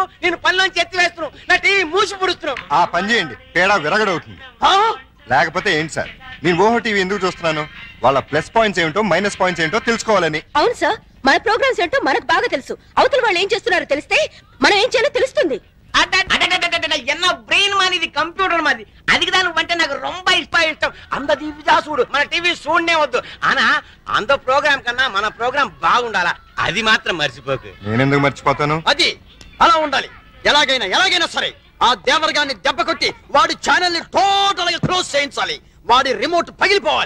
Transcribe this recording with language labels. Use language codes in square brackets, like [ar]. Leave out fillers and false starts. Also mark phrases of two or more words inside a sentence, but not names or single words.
[te] నేను పనిలోంచి ఎత్తి వేస్తున్నావు, నా టీవీ మూసి పుడుస్తున్నావు. ఆ పని చేయండి, తేడా విరగడవుతుంది. లేకపోతే ఏంటి సార్, నేను ఓహో టీవీ ఎందుకు చూస్తున్నాను? వాళ్ళ [en] plus points [te] ఏమిటో [en] minus points [te] ఏంటో తెలుసుకోవాలని. అవును సార్, మన ప్రోగ్రామ్స్ ఏంటో మనకు బాగా తెలుసు. అవతల వాళ్ళు ఏం చేస్తున్నారో తెలిస్తే మనం ఏం చేయాలో తెలుస్తుంది. [ta] என்ன பிரெயின் மாதிரி இது கம்ப்யூட்டர் மாதிரி. அதுக்கு தான் வந்து எனக்கு ரொம்ப இஷ்டம். அந்த டிவி தான் [te] చూడు, మన టీవీ చూడనే వద్దు. ఆనా అంత ప్రోగ్రామ్ కన్నా మన ప్రోగ్రామ్ బాగుండాలా, అది మాత్రం మర్చిపోకు. నేను ఎందుకు మర్చిపోతాను? అది అలా ఉండాలి. ఎలాగైనా సరే ఆ దేవరగాన్ని దెబ్బ కొట్టి వాడి ఛానల్ ని టోటల్ గా క్లోజ్ చేయించాలి. వాడి రిమోట్ పగిలిపోవాలి.